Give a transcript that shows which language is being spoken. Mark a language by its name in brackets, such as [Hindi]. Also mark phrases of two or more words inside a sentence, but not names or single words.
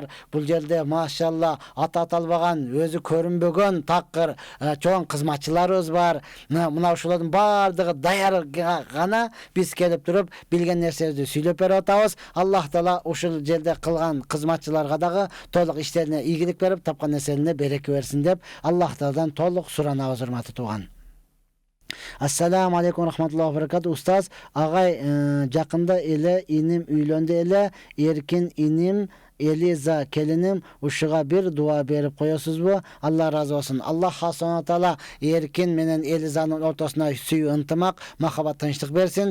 [Kyrgyz] Бул жерде машалла аты аталбаган, өзү көрүнбөгөн такыр чоң кызматчыларыбыз бар. Мына ушулардын баардыгы даяр гана биз келип туруп билген нерсебизди сүйлөп берип атабыз. Аллах таала ушул жерде кылган кызматчыларга дагы толук иштерине ийгилик берип, тапкан нерселерине береке берсин деп Аллах тааладан толук суранабыз, урматтуу тууган. [Arabic] السلام عليكم رحمة الله وبركاته. [Kyrgyz] Устаз агай, жакында эле иним үйлөндү эле. Эркин иним Элиза келиним, ушуга бир дуа берип коесузбу? Алла разы болсун. [Arabic] الله سبحانه تعالى [Kyrgyz] Эркин менен Элизанын ортосуна сүйүү, ынтымак, махаббат, тынчтык берсин.